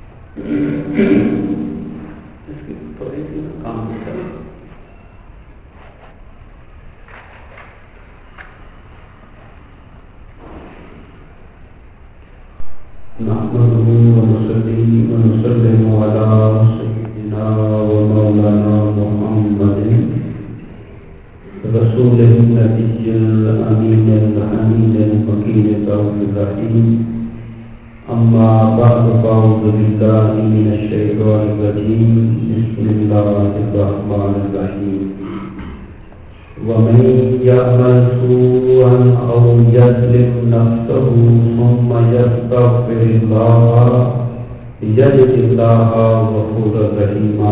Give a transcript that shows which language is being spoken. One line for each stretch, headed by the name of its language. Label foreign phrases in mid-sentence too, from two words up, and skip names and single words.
Urdu: اس کی تھوڑی سی کام کریں.
Arabic: نحمده ونسلم على سيدنا ومولانا محمد رسول النبي الأمين الحميد الوكيل الرحيم. أما بعد فأعوذ بالله من الشيطان الرجيم. بسم الله الرحمن الرحيم۔ ومن يعمل سوءا أو يظلم نفسه ثم يستغفر الله يجد الله غفورا رحيما.